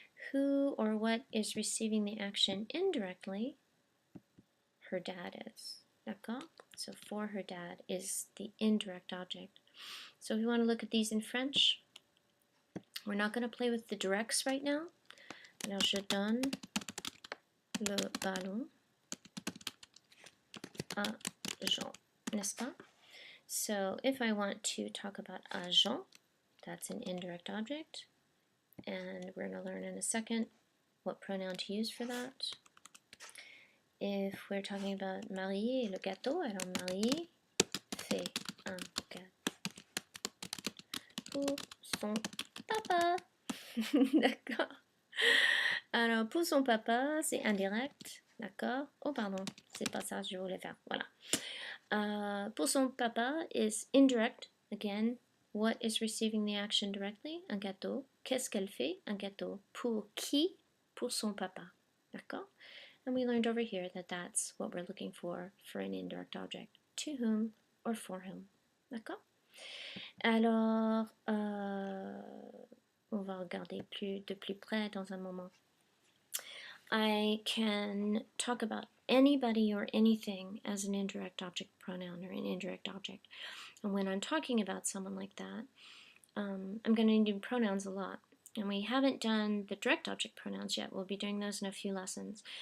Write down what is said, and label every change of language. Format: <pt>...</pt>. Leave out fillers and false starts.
<en>Who or what is receiving the action indirectly? Her dad is.</en> <fr>D'accord?</fr> <en>So for her dad is the indirect object. So if we want to look at these in French, we're not going to play with the directs right now.</en> <fr>Alors je donne le ballon à Jean, n'est-ce pas?</fr> <en>So if I want to talk about à Jean, that's an indirect object, and we're going to learn in a second what pronoun to use for that. If we're talking about</en> <fr>Marie et le gâteau, alors Marie fait un gâteau pour son papa. D'accord. Alors pour son papa, c'est indirect. D'accord. Oh pardon, c'est pas ça que je voulais faire. Voilà. Pour son papa</fr> <en>is indirect. Again, what is receiving the action directly?</en> <fr>Un gâteau. Qu'est-ce qu'elle fait? Un gâteau. Pour qui? Pour son papa. D'accord?</fr> <en>And we learned over here that that's what we're looking for an indirect object. To whom or for whom.</en> <fr>D'accord? Alors, on va regarder de plus près dans un moment.</fr> <en>I can talk about anybody or anything as an indirect object pronoun or an indirect object. And when I'm talking about someone like that, I'm going to do pronouns a lot. And we haven't done the direct object pronouns yet. We'll be doing those in a few lessons.</en>